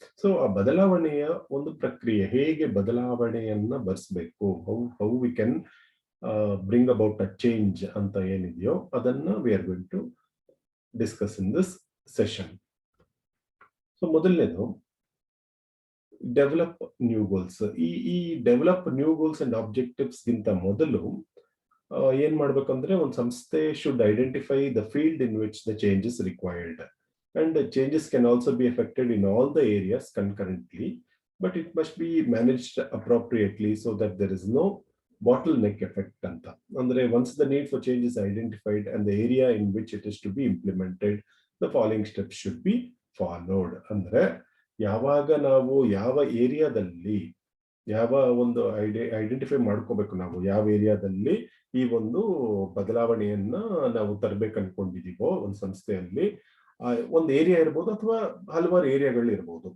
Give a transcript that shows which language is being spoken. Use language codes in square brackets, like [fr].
[en] so [kn] ಆ ಬದಲಾವಣೆಯ ಒಂದು ಪ್ರಕ್ರಿಯೆ, ಹೇಗೆ ಬದಲಾವಣೆಯನ್ನ ಬರ್ಸ್ಬೇಕು, [en] how we can bring about a change [kn] ಅಂತ ಏನಿದೆಯೋ ಅದನ್ನ [en] We are going to discuss in this session. So ಮೊದಲನೇದು develop new goals. ಈ develop new goals and objectives [kn] ಗಿಂತ ಮೊದಲು ಏನ್ ಮಾಡ್ಬೇಕಂದ್ರೆ ಒಂದು ಸಂಸ್ಥೆ [en] Should identify the field in which the change is required. And changes can also be affected in all the areas concurrently, but it must be managed appropriately so that there is no bottleneck effect anta. Andre once the need for change is identified and the area in which it is to be implemented, the following steps should be followed. [kn] Andre yavaga ನಾವು ಯಾವ ಏರಿಯಾದಲ್ಲಿ ಯಾವ ಒಂದು identify ಮಾಡ್ಕೋಬೇಕು, ನಾವು ಯಾವ ಏರಿಯಾದಲ್ಲಿ ಈ ಒಂದು ಬದಲಾವಣೆಯನ್ನ ನಾವು ತರಬೇಕು ಅನ್ಕೊಂಡಿದೀವೋ ಒಂದು ಸಂಸ್ಥೆಯಲ್ಲಿ, ಒಂದು ಏರಿಯಾ ಇರ್ಬೋದು ಅಥವಾ ಹಲವಾರು ಏರಿಯಾಗಳು ಇರ್ಬೋದು.